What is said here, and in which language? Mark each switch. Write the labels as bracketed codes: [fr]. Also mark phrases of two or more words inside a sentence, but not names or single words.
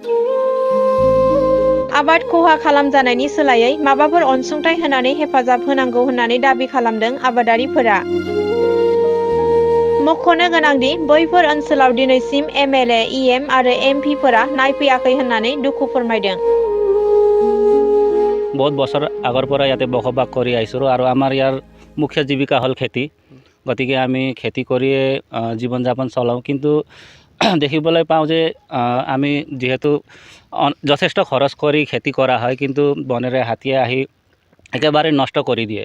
[brx] आबाद खहा खालामजानायनि सोलायै माबाफोर अनसुंथाइ होनानै हेफाजाब होनांगौ होननानै दाबि खालामदों आबादारिफोरा। मख'नो गोनांदि बैफोर ओनसोलाव दिनैसिम एमएलए, इएम आरो एमपिफोरा नायफैयाखै होननानै दुखु फोरमायदों। [as] बहुत बছৰ আগৰ পৰা ইয়াতে বসবাস কৰি আহিছোঁ আৰু আমাৰ ইয়াৰ মুখ্য জীৱিকা হ'ল খেতি। গতিকে আমি খেতি কৰিয়ে জীৱন যাপন চলাওঁ। কিন্তু দেখিবলৈ পাওঁ যে আমি যিহেতু যথেষ্ট খৰচ কৰি খেতি কৰা হয়, কিন্তু বনেৰে হাতীয়ে আহি একেবাৰে নষ্ট কৰি দিয়ে।